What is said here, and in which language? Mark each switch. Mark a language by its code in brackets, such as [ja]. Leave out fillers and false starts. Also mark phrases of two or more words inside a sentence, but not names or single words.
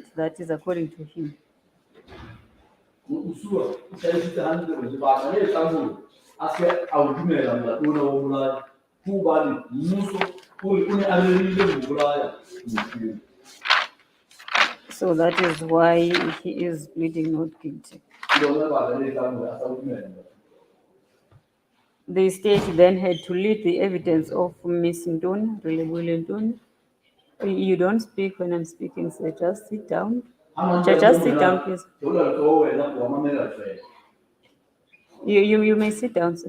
[en] That is according to him. [st] Moqosuwa o hlalositse hantle hore lebaka le etsang hore a se a o dumela molato ona wa bolaya ke hobane mmuso o ne a rerile ho bolaya motho eo. [en] So that is why he is pleading not guilty. [st] Ke lona lebaka le etsang hore a sa o dumela molato. [en] The state then had to lead the evidence of Ms. Ndoni, Relebohile Ndoni. You don't speak when I'm speaking, so just sit down. Just sit down, please. You may sit down, sir.